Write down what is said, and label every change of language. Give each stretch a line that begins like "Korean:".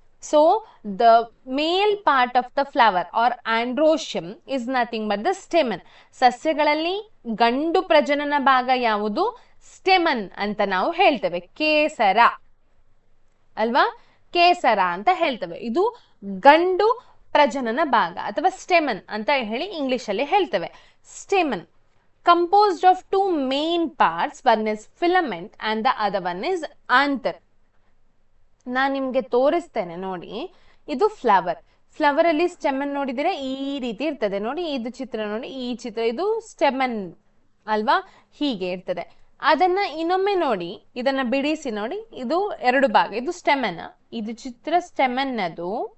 English: So the male part of the flower are androecium is nothing but the stamen.
Kannada: ಸಸ್ಯಗಳಲ್ಲಿ ಗಂಡು ಪ್ರಜನನ ಭಾಗ ಯಾವುದು, stamen ಅಂತ ನಾವು ಹೇಳ್ತೇವೆ, ಕೇಸರ ಅಲ್ವಾ, ಕೇಸರ ಅಂತ ಹೇಳ್ತೇವೆ. ಇದು ಗಂಡು ಪ್ರಜನನ ಭಾಗ ಅಥವಾ ಸ್ಟೆಮನ್ ಅಂತ ಹೇಳಿ ಇಂಗ್ಲಿಷ್ ಅಲ್ಲಿ ಹೇಳ್ತೇವೆ.
English: Stamen composed of 2 main parts, one is filament and the other one is anther.
Kannada: ನಾನು ನಿಮ್ಗೆ ತೋರಿಸ್ತೇನೆ ನೋಡಿ, ಇದು ಫ್ಲವರ್. ಫ್ಲವರ್ ಅಲ್ಲಿ ಸ್ಟೆಮನ್ ನೋಡಿದ್ರೆ ಈ ರೀತಿ ಇರ್ತದೆ ನೋಡಿ, ಇದು ಚಿತ್ರ ನೋಡಿ, ಈ ಚಿತ್ರ ಇದು ಸ್ಟೆಮನ್ ಅಲ್ವಾ, ಹೀಗೆ ಇರ್ತದೆ. ಅದನ್ನ ಇನ್ನೊಮ್ಮೆ ನೋಡಿ, ಇದನ್ನ ಬಿಡಿಸಿ ನೋಡಿ, ಇದು 2 ಭಾಗ, ಇದು ಸ್ಟೆಮನ್, ಇದು ಚಿತ್ರ ಸ್ಟೆಮನ್ ಅದು.